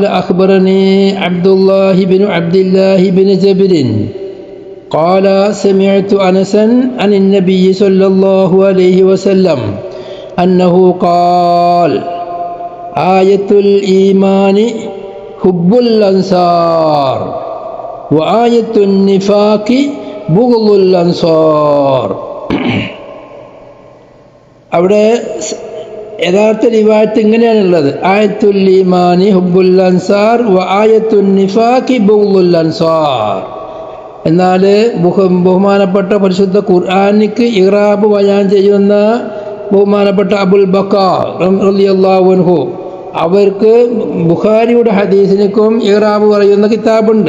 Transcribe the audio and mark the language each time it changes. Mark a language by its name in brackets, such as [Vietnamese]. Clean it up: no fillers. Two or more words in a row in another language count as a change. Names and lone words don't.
[Arabic] أخبرني عبد الله بن جبر قال سمعت أنسا عن النبي صلى الله عليه وسلم أنه قال آية الإيمان حب الأنصار وآية النفاق بغض الأنصار. [Malayalam] അവിടെ യഥാർത്ഥ റിവായത്ത് ഇങ്ങനെയാണുള്ളത്: [Arabic] آية الإيمان حب الأنصار وآية النفاق بغض الأنصار. [Malayalam] എന്നാൽ ബഹുമാനപ്പെട്ട പരിശുദ്ധ ഖുർആനിക്ക് ഇറാബ് ബയാൻ ചെയ്യുന്ന ബഹുമാനപ്പെട്ട അബുൽ ബക്കാർ [Arabic] رضي الله عنه [Malayalam] അവർക്ക് ബുഖാരിയുടെ ഹദീസിനും ഇറാബ് പറയുന്ന കിതാബുണ്ട്.